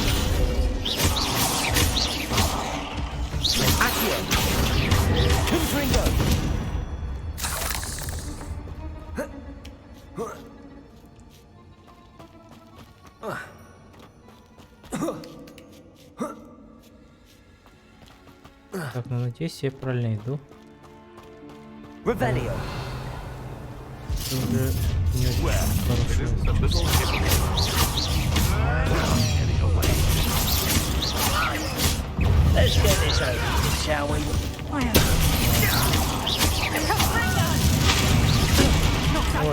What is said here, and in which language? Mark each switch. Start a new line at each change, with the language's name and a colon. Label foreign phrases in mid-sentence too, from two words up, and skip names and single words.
Russian: Accio. Confringo. Так, ну надеюсь, я правильно иду. Revelio. Уже не очень
English: Let's get this over with, shall we?
Russian: Ой.